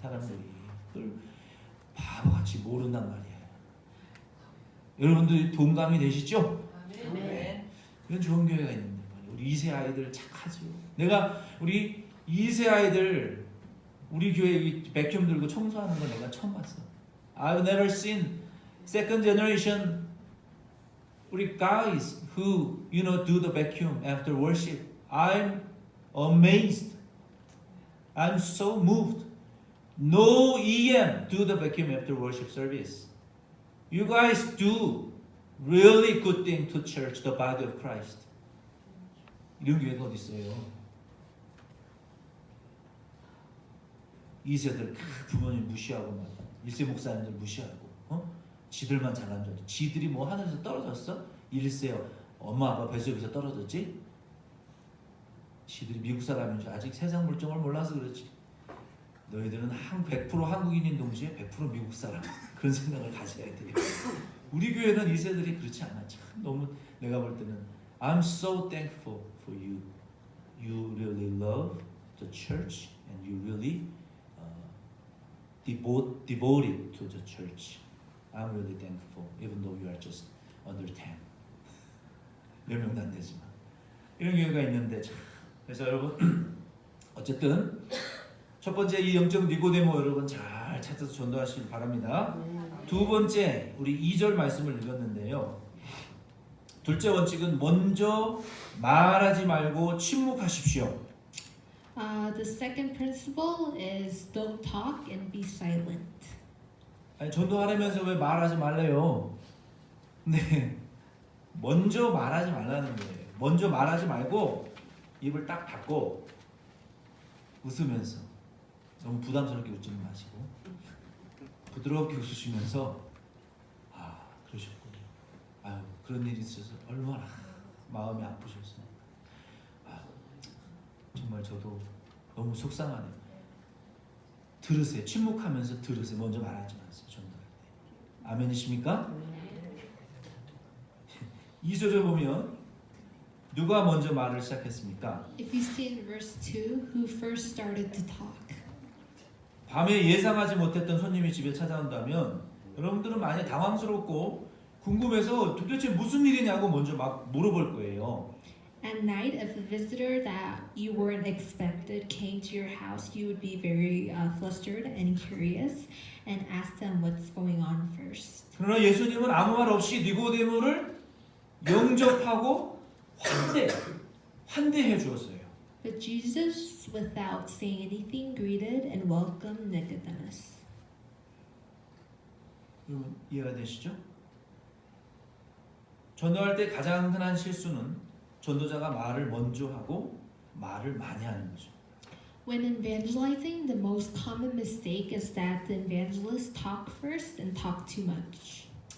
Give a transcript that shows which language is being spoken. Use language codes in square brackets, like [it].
[ko] 사람들이 그걸 바보같이 모른단 말이야. 여러분들 동감이 되시죠? 네. 이런 좋은 교회가 있는데 말이야. 우리 2세 아이들 착하죠. 내가 우리 2세 아이들 우리 교회 이 백큐ම් 들고 청소하는 거 내가 처음 봤어. [en] I've never seen second generation [ko] 우리 [en] guys who do the vacuum after worship. I'm amazed. I'm so moved. No EM do the vacuum after worship service. You guys do really good thing to church, the body of Christ. [ko] 이런 교회가 어디 있어요? 2세들 부모님 무시하고 막 1세 목사님들 무시하고 지들만 잘난 줄 알지. 지들이 뭐 하늘에서 떨어졌어? 1세 엄마 아빠 뱃속에서 떨어졌지? 지들이 미국 사람인 줄 아직 세상 물정을 몰라서 그렇지. 너희들은 100% 한국인인 동시에 100% 미국 사람. 그런 생각을 가져야 돼. 우리 교회는 2세들이 그렇지 않아. 참 너무 내가 볼 때는 [en] I'm so thankful for you. You really love the church and you really devoted to the church. I'm really thankful, even though you are just under 10. [ko] 몇 명도 안 되지만 이런 교회가 있는데 참. 그래서 여러분 어쨌든 첫 번째 이 영적 니고데모 여러분 잘 찾아서 전도하시길 바랍니다. 두 번째 우리 2절 말씀을 읽었는데요. 둘째 원칙은 먼저 말하지 말고 침묵하십시오. [en] The second principle is don't talk and be silent. [ko] 아니 전도하려면서 왜 말하지 말래요? 근데 먼저 말하지 말라는 거예요. 먼저 말하지 말고 입을 딱 닫고 웃으면서 너무 부담스럽게 웃지는 마시고 부드럽게 웃으시면서 아 그러셨군요. 아유 그런 일이 있어서 얼마나 마음이 아프셨어요. 아, 정말 저도 너무 속상하네요. 들으세요. 침묵하면서 들으세요. 먼저 말하지 마세요. 전도할 때. 아멘이십니까? 2절에 보면 누가 먼저 말을 시작했습니까? [en] If you see in verse 2, who first started to talk? [ko] 밤에 예상하지 못했던 손님이 집에 찾아온다면 여러분들은 많이 당황스럽고 궁금해서 도대체 무슨 일이냐고 먼저 막 물어볼 거예요. [en] At night, if a visitor that you weren't expected came to your house, you would be very flustered and curious and ask them what's going on first. [ko] 그러나 예수님은 아무 말 없이 니고데모를 영접하고 환대해 주었어요. [en] But Jesus, without saying anything, greeted and welcomed Nicodemus. [ko] 여러분 이해가 되시죠? 전도할 때 가장 흔한 실수는 전도자가 말을 먼저 하고 말을 많이 하는 거죠. [en] When evangelizing, the most common mistake is that the evangelists talk first and talk too much.